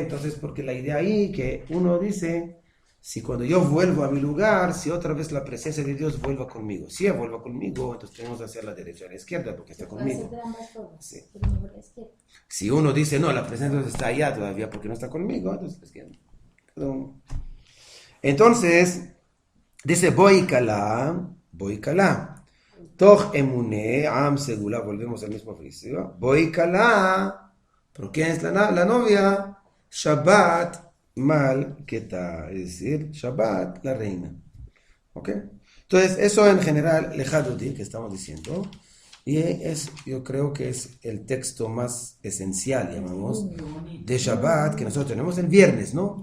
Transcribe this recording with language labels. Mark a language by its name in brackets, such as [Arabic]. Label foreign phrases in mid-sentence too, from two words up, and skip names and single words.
[Spanish] Entonces, porque la idea ahí que uno dice, si cuando yo vuelvo a mi lugar, si otra vez la presencia de Dios vuelva conmigo. Si ella vuelva conmigo, entonces tenemos que hacer la derecha y la izquierda porque está conmigo. De ambas formas. Sí. Pero mejor la izquierda. Si uno dice, no, la presencia de Dios está allá todavía porque no está conmigo, entonces la izquierda. Cada uno. Entonces, dice, [Hebrew] Boy Kala. תוך אמוני עם סגולה, [Spanish] volvemos al mismo oficio. [Hebrew] בואי כלה. [Spanish] ¿Pero quién es la novia? [Aramaic] שבתא מלכתא, [Spanish] es decir, Shabbat, la reina. ¿Ok? Entonces, eso en general, Lejadoti, que estamos diciendo, y yo creo que es el texto más esencial, llamamos, de Shabbat, que nosotros tenemos el viernes, ¿no?